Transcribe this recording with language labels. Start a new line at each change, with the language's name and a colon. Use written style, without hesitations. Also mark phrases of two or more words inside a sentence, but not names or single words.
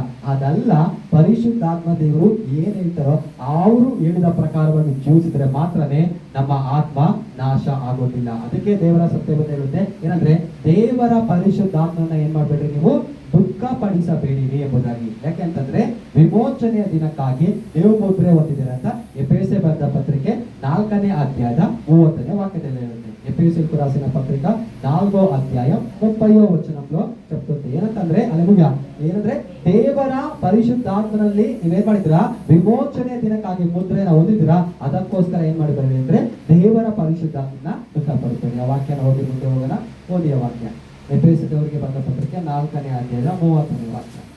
Kannada: ಅದಲ್ಲ, ಪರಿಶುದ್ಧಾತ್ಮ ದೇವರು ಏನ್ ಹೇಳ್ತಾರೋ ಅವರು ಹೇಳಿದ ಪ್ರಕಾರವಾಗಿ ಜೀವಿಸಿದ್ರೆ ಮಾತ್ರನೇ ನಮ್ಮ ಆತ್ಮ ನಾಶ ಆಗೋದಿಲ್ಲ. ಅದಕ್ಕೆ ದೇವರ ಸತ್ಯವೇದ ಹೇಳುತ್ತೆ ಏನಂದ್ರೆ ದೇವರ ಪರಿಶುದ್ಧಾತ್ಮನ ಏನ್ ಮಾಡ್ಬೇಡ್ರಿ ನೀವು ದುಃಖ ಪಡಿಸಬೇಡಿರಿ ಎಂಬುದಾಗಿ. ಯಾಕೆಂತಂದ್ರೆ ವಿಮೋಚನೆಯ ದಿನಕ್ಕಾಗಿ ನೀವು ಮುದ್ರೆ ಹೊಂದಿದ್ದೀರ ಅಂತ ಎಫೆಸಕ್ಕೆ ಬರೆದ ಪತ್ರಿಕೆ 4ನೇ ಅಧ್ಯಾಯದ 30ನೇ ವಾಕ್ಯದಲ್ಲಿ ಹೇಳುತ್ತೆ.
Telugu: ఎఫెసీయులకు రాసిన పత్రిక 4వ అధ్యాయం 30వ వచనంలో చెప్తుంది
Kannada: ಏನಂತಂದ್ರೆ ಅಲ್ಲೆಲೂಯಾ, ಏನಂದ್ರೆ ದೇವರ ಪರಿಶುದ್ಧಾತ್ಮನಲ್ಲಿ ನೀವೇನ್ ಮಾಡಿದಿರಾ ವಿಮೋಚನೆ ದಿನಕ್ಕಾಗಿ ಮುದ್ರೆನ ಹೊಂದಿದ್ದೀರಾ, ಅದಕ್ಕೋಸ್ಕರ ಏನ್ ಮಾಡಿದ್ದಾರೆ ಅಂದ್ರೆ ದೇವರ ಪರಿಶುದ್ಧಾತ್ಮನ ದುಃಖ ಪಡ್ತಾರೆ. ಆ ವಾಕ್ಯನ ಓದಿ ಮುಂದೆ ಹೋಗೋಣ. ಓದಿಯ ವಾಕ್ಯ ಎಫೆಸದವರಿಗೆ ಬಂದ ಪತ್ರಿಕೆ 4ನೇ ಅಧ್ಯಾಯದ 30ನೇ ವಾಕ್ಯ.